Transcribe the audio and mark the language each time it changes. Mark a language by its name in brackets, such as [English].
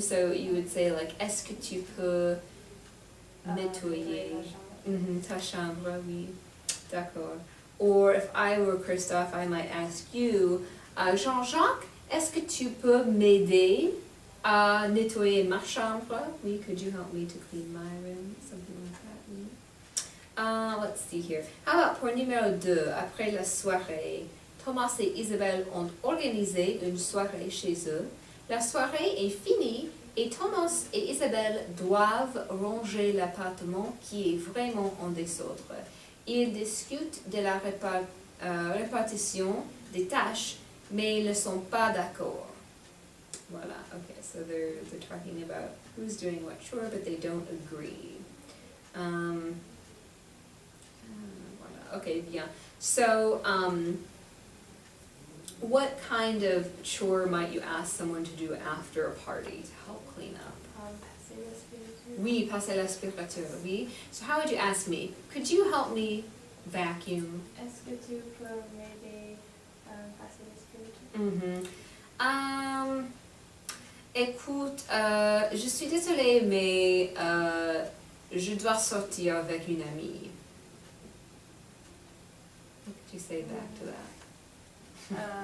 [English] So you would say, like, [French] est-ce que tu peux nettoyer ta chambre? Oui, d'accord. [English] Or if I were Christophe, I might ask you, [French] Jean-Jacques, est-ce que tu peux m'aider à nettoyer ma chambre? [English] Oui, could you help me to clean my room? Something like that, oui. Let's see here. How about [French] pour numéro 2, après la soirée? Thomas et Isabelle ont organisé une soirée chez eux. La soirée est finie et Thomas et Isabelle doivent ranger l'appartement qui est vraiment en désordre. Ils discutent de la répartition des tâches, mais ils ne sont pas d'accord. [English] Voilà, okay, so they're talking about who's doing what chore, but they don't agree. [French] Voilà, okay, bien. [English] So, what kind of chore might you ask someone to do after a party to help clean up? [French] Passer l'aspirateur. Oui, passer l'aspirateur, oui. [English] So how would you ask me? Could you help me vacuum? [French] Est-ce que tu peux m'aider passer l'aspirateur? Écoute, je suis désolée, mais je dois sortir avec une amie. [English] What could you say back to that?